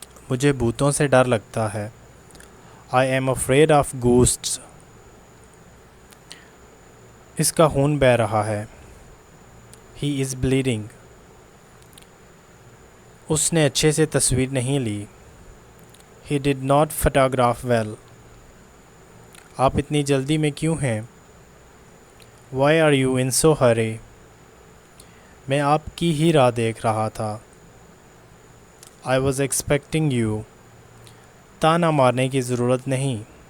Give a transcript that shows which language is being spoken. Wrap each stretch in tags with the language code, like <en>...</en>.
<hi>मुझे भूतों से डर लगता है।</hi> <en>I am afraid of ghosts.</en> <hi>इसका खून बह रहा है।</hi> <en>He is bleeding.</en> <hi>उसने अच्छे से तस्वीर नहीं ली।</hi> <en>He did not photograph well.</en> <hi>आप इतनी जल्दी में क्यों हैं?</hi> <en>Why are you in so hurry?</en> <hi>मैं आपकी ही राह देख रहा था।</hi> <en>I was expecting you.</en> <hi>ताना मारने की ज़रूरत नहीं।</hi>